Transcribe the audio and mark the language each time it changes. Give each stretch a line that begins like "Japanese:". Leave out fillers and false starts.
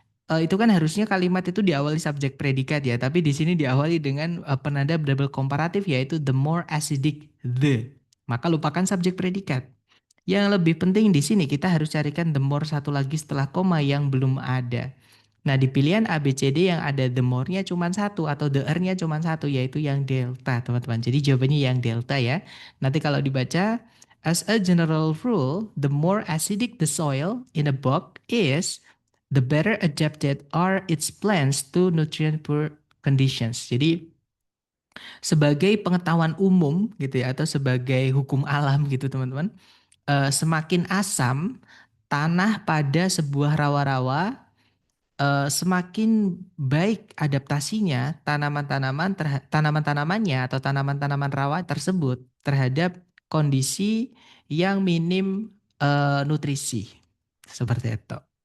Indonesian: Itu kan harusnya kalimat itu diawali subjek predikat ya, tapi di sini diawali dengan penanda double komparatif yaitu
English: the more acidic the.
Indonesian: Maka lupakan subjek predikat. Yang lebih penting di sini kita harus carikan the more satu lagi setelah koma yang belum ada. Nah, di pilihan A, B, C, D yang ada the more-nya cuma satu atau the er-nya cuma satu, yaitu yang delta, teman-teman. Jadi jawabannya yang delta ya. Nanti kalau dibaca,
English: as a general rule, the more acidic the soil in a bog is, the better adapted are its plants to nutrient poor conditions.
Indonesian: Jadi sebagai pengetahuan umum gitu ya, atau sebagai hukum alam gitu teman-teman, semakin asam tanah pada sebuah rawa-rawa, semakin baik adaptasinya tanaman-tanamannya atau tanaman-tanaman rawa tersebut terhadap kondisi yang minim nutrisi. Seperti itu.